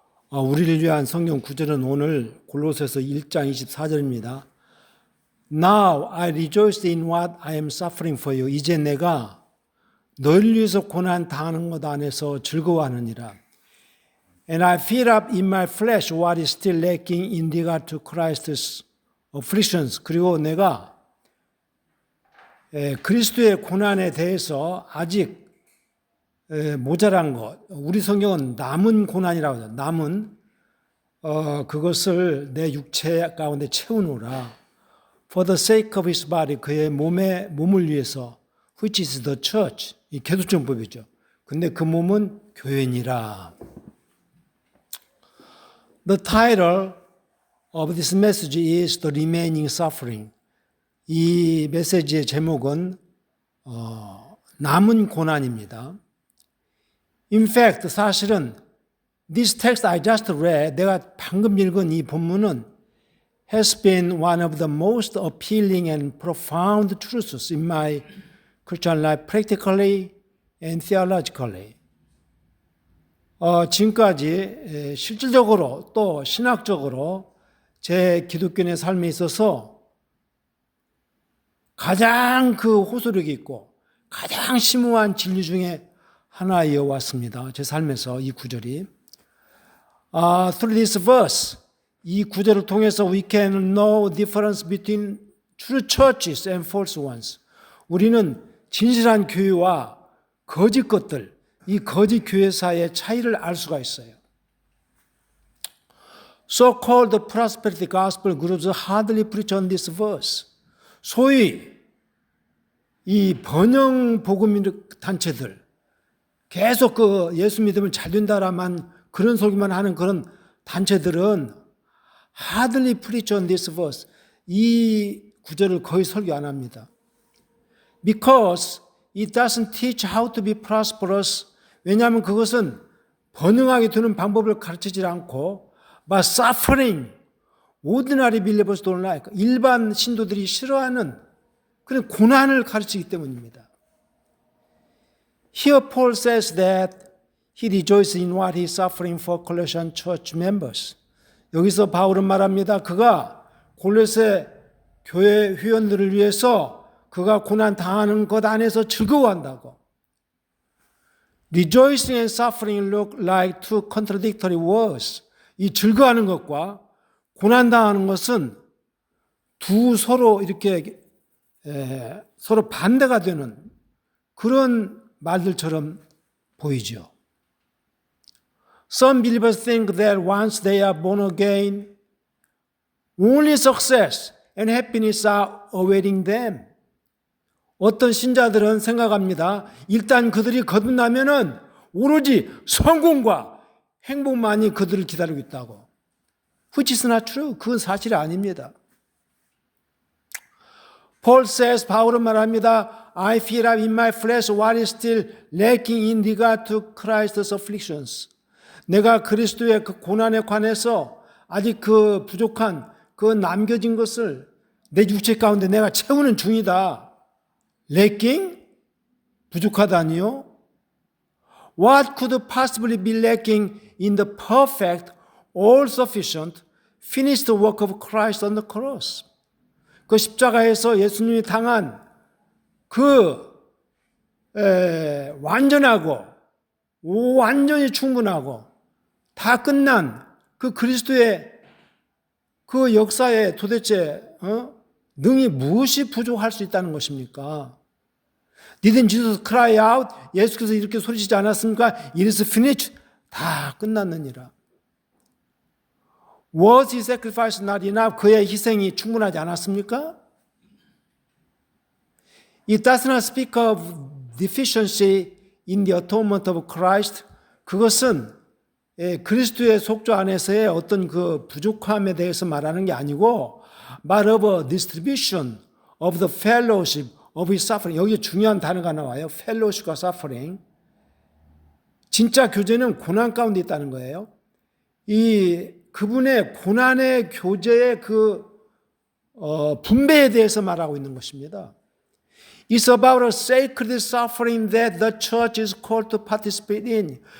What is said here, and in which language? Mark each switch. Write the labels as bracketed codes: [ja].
[ko] 우리를 위한 성경 구절은 오늘 골로새서 1장 24절입니다. [en] Now I rejoice in what I am suffering for you. [ko] 이제 내가 너희를 위해서 고난 당하는 것 안에서 즐거워하느니라. [en] And I fill up in my flesh what is still lacking in regard to Christ's afflictions. [ko] 그리고 내가 그리스도의 고난에 대해서 아직 모자란 것, 우리 성경은 남은 고난이라고 하죠. 남은 그것을 내 육체 가운데 채우노라. [en] For the sake of his body, [ko] 그의 몸을 위해서, [en] which is the church, [ko] 이 개도증법이죠. 근데 그 몸은 교회니라. [en] The title of this message is The Remaining Suffering. [ko] 이 메시지의 제목은 남은 고난입니다. [en] In fact, [ko] 사실은 [en] this text I just read, [ko] 내가 방금 읽은 이 본문은 [en] has been one of the most appealing and profound truths in my Christian life, practically and theologically. [ko] 지금까지 실질적으로 또 신학적으로 제 기독교인의 삶에 있어서 가장 그 호소력이 있고 가장 심오한 진리 중에 하나이어 왔습니다. 제 삶에서 이 구절이. [en] Through this verse, [ko] 이 구절을 통해서 [en] we can know difference between true churches and false ones. [ko] 우리는 진실한 교회와 거짓 것들, 이 거짓 교회 사이의 차이를 알 수가 있어요. [en] So-called prosperity gospel groups hardly preach on this verse. [ko] 소위 이 번영 복음 단체들 계속 그 예수 믿으면 잘 된다라만 그런 소리만 하는 그런 단체들은 [en] hardly preach on this verse. [ko] 이 구절을 거의 설교 안 합니다. [en] Because it doesn't teach how to be prosperous. [ko] 왜냐하면 그것은 번영하게 되는 방법을 가르치지 않고 [en] but suffering, ordinary believers don't like. [ko] 일반 신도들이 싫어하는 그런 고난을 가르치기 때문입니다. [en] Here Paul says that he rejoices in what he is suffering for Colossian church members. [ko] 여기서 바울은 말합니다. 그가 골로새 교회 회원들을 위해서 그가 고난 당하는 것 안에서 즐거워한다고. [en] Rejoicing and suffering look like two contradictory words. [ko] 이 즐거워하는 것과 고난 당하는 것은 두 서로 이렇게 서로 반대가 되는 그런 말들처럼 보이죠. [en] Some believers think that once they are born again, only success and happiness are awaiting them. [ko] 어떤 신자들은 생각합니다. 일단 그들이 거듭나면은 오로지 성공과 행복만이 그들을 기다리고 있다고. [en] Which is not true. [ko] 그건 사실이 아닙니다. [en] Paul says, [ko] 바울은 말합니다. [en] I feel up in my flesh what is still lacking in regard to Christ's afflictions. [ko] 내가 그리스도의 그 고난에 관해서 아직 그 부족한 그 남겨진 것을 내 육체 가운데 내가 채우는 중이다. [en] lacking? [ko] 부족하다니요? [en] What could possibly be lacking in the perfect, all-sufficient, finished work of Christ on the cross? [ko] 그 십자가에서 예수님이 당한 그 완전하고 완전히 충분하고 다 끝난 그 그리스도의 그 역사에 도대체 능히 무엇이 부족할 수 있다는 것입니까? [en] Didn't Jesus cry out? [ko] 예수께서 이렇게 소리치지 않았습니까? [en] It is finished. [ko] 다 끝났느니라. [en] Was his sacrifice not enough? [ko] 그의 희생이 충분하지 않았습니까? [en] It does not speak of deficiency in the atonement of Christ. [ko] 그것은 그리스도의 속죄 안에서의 어떤 그 부족함에 대해서 말하는 게 아니고 [en] but of a distribution of the fellowship of his suffering. [ko] 여기 중요한 단어가 나와요. fellowship과 suffering. 진짜 교제는 고난 가운데 있다는 거예요. 이 그분의 고난의 교제의 그 분배에 대해서 말하고 있는 것입니다. [en] It's about a sacred suffering that the church is called to participate in.